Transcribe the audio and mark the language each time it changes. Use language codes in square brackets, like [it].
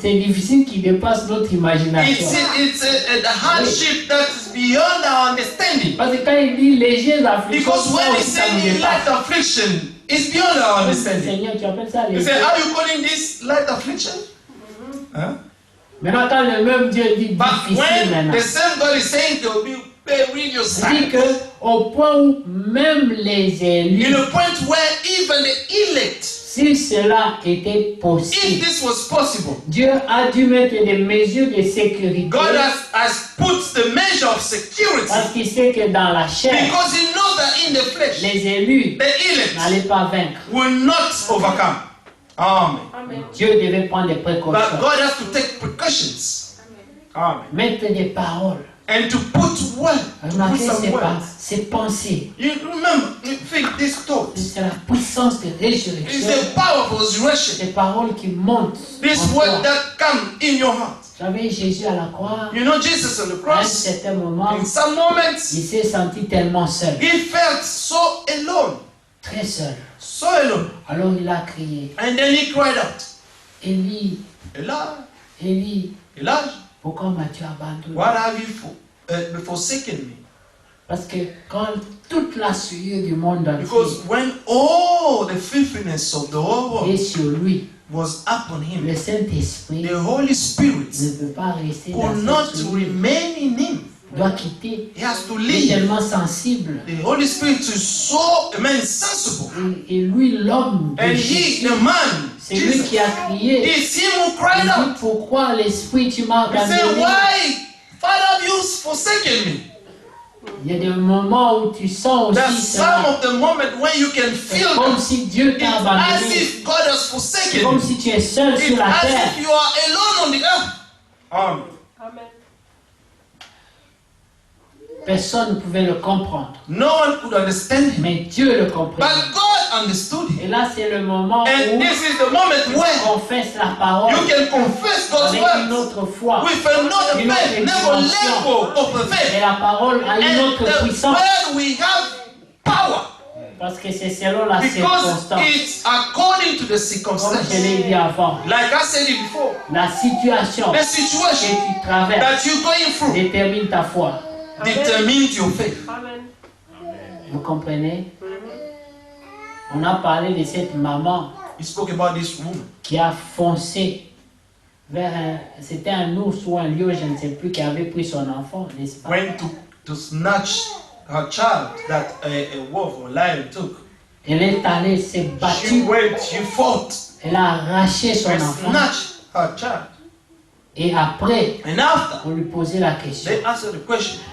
[fr] C'est difficile qui dépasse notre imagination. [en] It's a hardship that is beyond our understanding. [fr] Parce que quand il dit légers afflictions, [en] Because [fr] ça [en] when He [fr] aussi, ça nous [en] said light [fr] dépasse. [en] affliction, it's beyond our understanding. [fr] Seigneur, tu appelles ça [en] You [fr] léger. [en] say, are you calling this light affliction? Huh? [fr] Maintenant, quand le même Dieu dit [en] But [fr] difficile [en] when [fr] maintenant, [en] the same God is saying there will be perilous [fr] il dit [en] times, [fr] que au point où même les [en] in [fr] élus, [en] a point where even the elect, [fr] si cela était [en] if [fr] possible, [en] this was possible, [fr] Dieu a dû mettre des mesures de sécurité [en] God has put the measure of security [fr] parce qu'il sait que dans la chair, [en] because He knows that in the flesh, [fr] les élus [en] the elect [fr] n'allaient pas vaincre. [en] will not overcome. Amen. [fr] Dieu devait prendre des [en] But [fr] précautions, [en] God has to take precautions. Amen. [fr] mettre des paroles. [en] And to put word, to put [fr] Remarquez [en] some words. [fr] ces pensées. [en] You remember, you think this thought [fr] C'est la puissance de [en] is [fr] résurrection. [en] the power of resurrection. [fr] Ces paroles qui montent. [en] This [fr] en [en] word [fr] toi. [en] that come in your heart. [fr] Vous savez, Jésus à la croix, [en] You know, Jesus on the [fr] à un [en] cross, [fr] certain moment, [en] in some moments, [fr] il s'est senti tellement seul, [en] he felt so alone. [fr] très seul. [en] So alone. [fr] Alors il a crié, [en] And then he cried out, [fr] Élie, [en] Elijah, [fr] Élie, [en] Elijah, [fr] pourquoi m'as-tu abandonné? [en] what have you forsaken me? [fr] Parce que quand toute la souillure du monde entier [en] Because when all the filthiness of the whole [fr] est [en] world [fr] sur lui, [en] was upon him, [fr] le Saint-Esprit [en] the Holy Spirit [fr] ne peut pas rester [en] could [fr] dans [en] not [fr] cette souillure. [en] remain in him. [fr] Il doit quitter. [en] He has to [fr] Il est [en] leave. [fr] tellement sensible. [en] The Holy Spirit is so sensible. [fr] Et lui, l'homme de [en] And he, [fr] Jésus, [en] the man, [fr] c'est lui [en] Jesus, [fr] qui a crié. [en] it's him who [fr] Il [en] cried [fr] dit, [en] out. [fr] pourquoi l'Esprit tu m'as [en] He said, [fr] abandonné? [en] why, Father, have you forsaken me? [fr] Il y a des moments où tu sens [en] There's [fr] aussi [en] some [fr] cela. [en] of the moment when you can [fr] C'est [en] feel [fr] comme [en] that. [fr] si Dieu [en] It's [fr] t'a [en] as [fr] abandonné. [en] if God has [fr] C'est [en] forsaken [fr] comme [en] you. [fr] si tu es seul sur [en] It's [fr] la [en] as [fr] terre. [en] if you are alone on the earth. Amen. [fr] Personne ne pouvait le comprendre. [en] No one could understand him. [fr] Mais Dieu le comprenait. [en] But God understood [fr] Et [en] him. [fr] là, c'est le moment [en] And [fr] où [en] this is the moment [fr] tu [en] where [fr] confesses la parole [en] you can confess God's [fr] avec une [en] words [fr] autre foi. [en] with another [fr] Une autre [en] faith, another [fr] dimension. [en] level of [fr] Et [en] faith. [fr] la parole a une [en] And [fr] autre [en] the [fr] puissance. [en] word we have power. [fr] Parce que c'est selon la [en] Because [fr] circonstance. [en] it's according to the [fr] Comme [en] circumstance. [fr] je l'ai dit avant. [en] Like I said it before, [fr] La situation [en] the [fr] que [en] situation [fr] tu traverses [en] that you're going through [fr] détermine ta foi. [en] determines your faith. [fr] Vous comprenez? On a parlé de cette maman [en] He spoke about this woman [fr] qui a foncé vers un... C'était un ours ou un lion, je ne sais plus, qui avait pris son enfant, n'est-ce pas? [en] went to snatch her child that a wolf or lion took. [fr] Elle est allée, s'est [en] She [fr] battue, [en] went, she fought [fr] elle a arraché son [en] and [fr] enfant. [en] snatched her child. [fr] Et après, [en] And after, [fr] on lui posait la question. [en] they asked her the question,